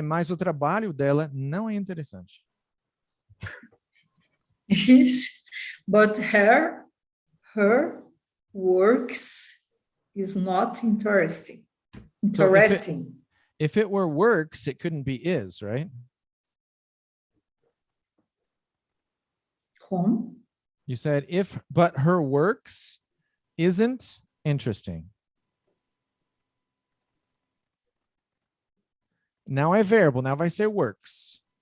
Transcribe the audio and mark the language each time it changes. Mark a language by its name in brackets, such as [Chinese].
[Portuguese] Mas o trabalho dela não é interessante. [English] But her works is not interesting. Interesting. If it were works, it couldn't be is, right? [Portuguese] Como? [English] You said but her works isn't interesting. [Portuguese] Now é verbo, now vai ser works.